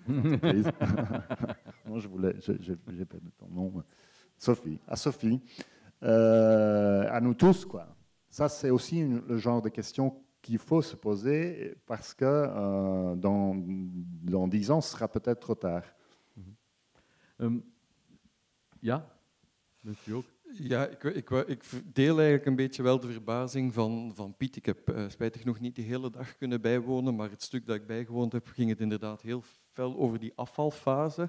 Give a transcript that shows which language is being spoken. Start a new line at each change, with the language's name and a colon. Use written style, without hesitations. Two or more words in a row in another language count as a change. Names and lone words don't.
French: Entreprises. Moi, j'ai perdu ton nom. Sophie, à Sophie, à nous tous, quoi. Ça, c'est aussi le genre de questions qu'il faut se poser parce que dans 10 ans, ce sera peut-être trop tard.
Dutch: Ja, bent u ook? Ja, ik deel eigenlijk een beetje wel de verbazing van Piet. Ik heb spijtig genoeg niet de hele dag kunnen bijwonen, maar het stuk dat ik bijgewoond heb, ging het inderdaad heel fel over die afvalfase.